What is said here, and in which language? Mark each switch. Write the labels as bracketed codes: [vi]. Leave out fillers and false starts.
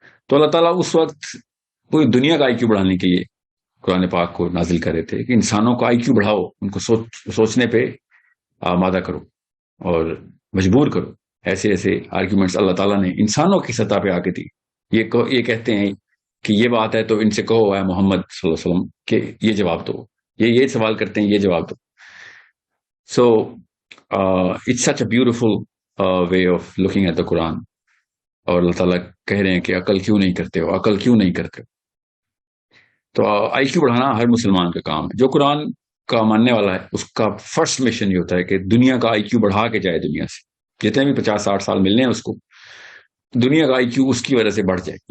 [ur] تو اللہ تعالیٰ اس وقت پوری دنیا کا آئی کیو بڑھانے کے لیے قرآن پاک کو نازل کر رہے تھے کہ انسانوں کا آئی کیو بڑھاؤ, ان کو سوچنے پہ آمادہ کرو اور مجبور کرو. ایسے آرگیومنٹس اللہ تعالیٰ نے انسانوں کی سطح پہ آ کے دی. یہ کہتے ہیں کہ یہ بات ہے تو ان سے کہو اے محمد صلی اللہ علیہ وسلم کہ یہ جواب دو, یہ سوال کرتے ہیں, یہ جواب دو. [en] So it's such a beautiful way of looking at the Quran. [ur] اور اللہ تعالیٰ کہہ رہے ہیں کہ عقل کیوں نہیں کرتے ہو. تو آئی کیو بڑھانا ہر مسلمان کا کام ہے. جو قرآن کا ماننے والا ہے اس کا فرسٹ مشن یہ ہوتا ہے کہ دنیا کا آئی کیو بڑھا کے جائے. دنیا سے جتنے بھی 50-60 سال ملنے ہیں اس کو, دنیا کا آئی کیو اس کی وجہ سے بڑھ جائے.